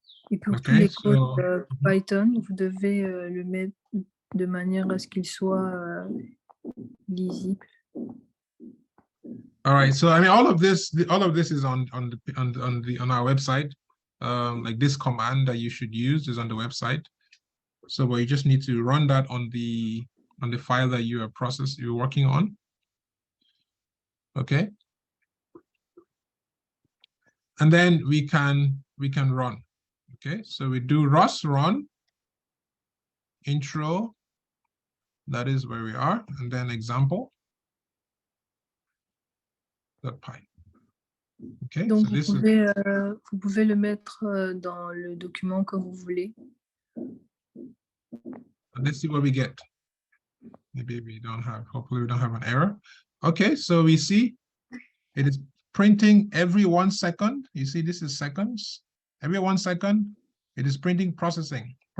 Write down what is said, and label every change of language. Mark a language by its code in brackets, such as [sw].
[fr] Et pour tous les codes Python, vous devez le mettre de manière à ce qu'il soit lisible. [en] All right, so I mean, all of this is on our website. Like this command that you should use is on the website. So, but you just need to run that on the file that you're working on. Okay. And then we can run. Okay, so we do run intro. That is where we are, and then example. .py. Okay, [fr] donc [en] so [fr] vous pouvez le mettre dans le document que vous voulez. [en] Let's see what we get. Maybe we don't have, hopefully we don't have an error. Okay, so we see it is printing every 1 second. You see, this is seconds. Every 1 second, it is printing processing.